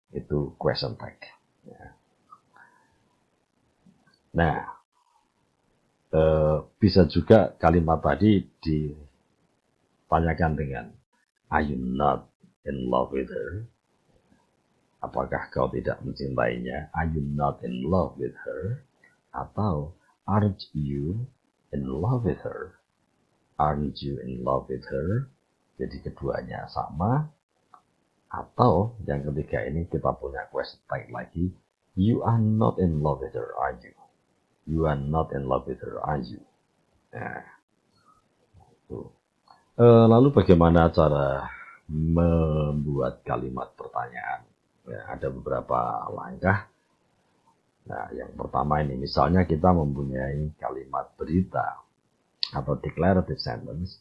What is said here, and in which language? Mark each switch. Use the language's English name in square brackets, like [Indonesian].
[Indonesian] Itu question tag. Ya. Nah, bisa juga kalimat tadi ditanyakan dengan [English] are you not in love with her? [Indonesian] Apakah kau tidak mencintainya? [English] Are you not in love with her? [Indonesian] Atau [English] aren't you in love with her? Aren't you in love with her? [Indonesian] Jadi keduanya sama. Atau yang ketiga ini kita punya question tag lagi. [English] You are not in love with her, are you? You are not in love with her, are you? [Indonesian] Nah, itu. Lalu bagaimana cara membuat kalimat pertanyaan? Ya, ada beberapa langkah. Nah, yang pertama ini, misalnya kita mempunyai kalimat berita atau declarative sentence.